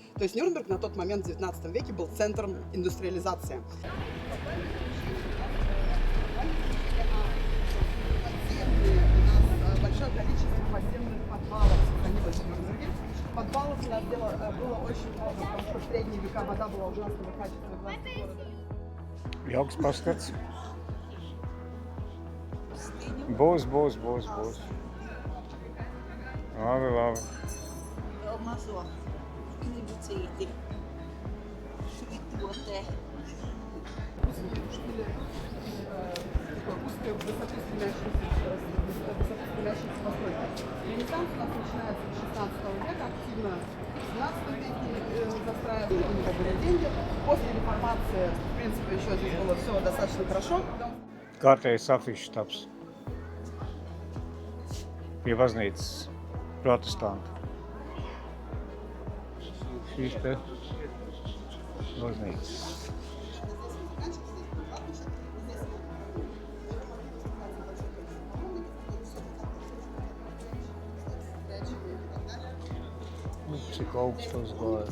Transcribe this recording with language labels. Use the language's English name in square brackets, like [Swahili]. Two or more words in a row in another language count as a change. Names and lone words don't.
[Russian] То есть Нюрнберг на тот момент в 19 веке был центром индустриализации. Большое количество подземных подвалов сохранилось в Нюрнберге. Подвалов у нас было очень много, потому что в средние века вода была ужасного качества в власти города. [Latvian] Jauks paskats. Būs. Labi. Vēl mazo knibucīti. Švitotē. [Russian] Такой узкой, высоко стремящейся постройки. Ренессанс у нас начинается с 16 века, активно в 17 веке застраивали, у него были деньги. После реформации, в принципе, еще здесь было все достаточно хорошо. [Latvian] Kārtējs afišu taps. Pie baznīcas protestantu. Šīs te baznīcas. Cik augstu uzgāja.